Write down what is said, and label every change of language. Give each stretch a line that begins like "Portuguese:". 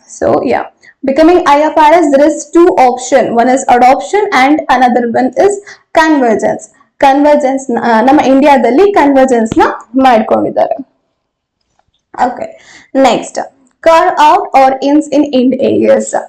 English: So yeah, becoming IFRS, there is 2 options. One is adoption and another one is convergence.
Kannada: ನಮ್ಮ ಇಂಡಿಯಾದಲ್ಲಿ convergence ನ ಮಾಡ್ಕೊಂಡಿದ್ದಾರೆ. Okay.
English: Next, carve out or ins in Ind AS.